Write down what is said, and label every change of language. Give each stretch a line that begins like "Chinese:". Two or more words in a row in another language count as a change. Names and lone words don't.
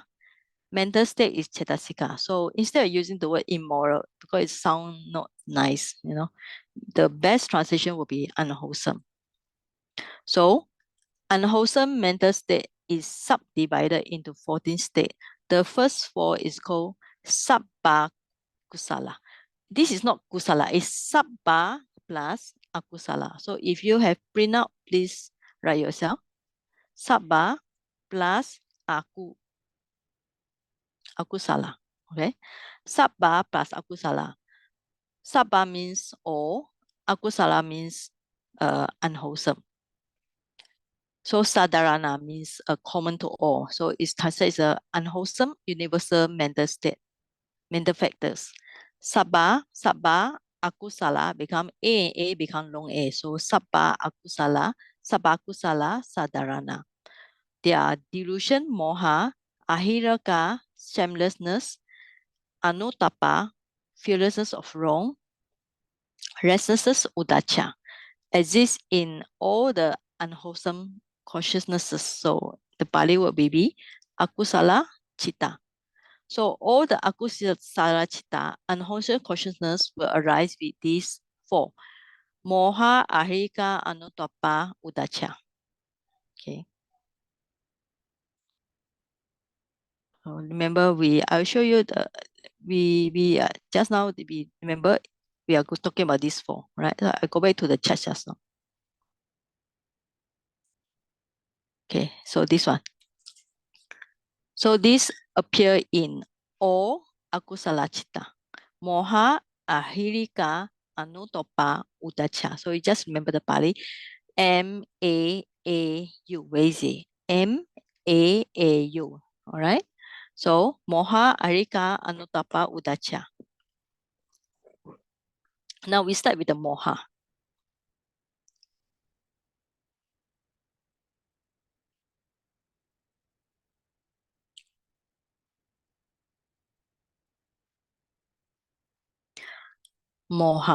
English: Mental state is cetasika. So instead of using the word immoral, because it sounds not nice, the best translation will be unwholesome. So unwholesome mental state is subdivided into 14 states. The first 4 is called
Pali: sabba kusala.
English: This is not kusala, it's sabba plus akusala. So if you have print out, please write yourself. Sabba plus akusala. Okay. Sabba plus akusala. Sabba means all. Akusala means unwholesome. So sadharana means common to all. So it's translated as unwholesome universal mental state, mental factors. Sabba, akusala become A and A become long A.
Pali: So sabba akusala, sadharana.
English: They are delusion,
Pali: moha, ahiraka, shamelessness, anutapa,
English: fearlessness of wrong, restlessness, udacha, exist in all the unwholesome consciousnesses. So the Pali word be
Pali: akusala chitta.
English: So all the
Pali: akusala chitta,
English: unwholesome consciousness will arise with these 4.
Pali: Moha, ahirika, anutapa, udacha.
English: Okay. So remember, I'll show you just now remember we are talking about these 4, right? So I go back to the chat just now. Okay, so this one. So this appear in all
Pali: akusala chitta. Moha, ahirika, anutopa, udacha.
English: So you just remember the Pali. M-A-A-U. Where is it? M-A-A-U. All right.
Pali: So moha, ahirika, anutapa, udacha.
English: Now we start with the moha. Moha.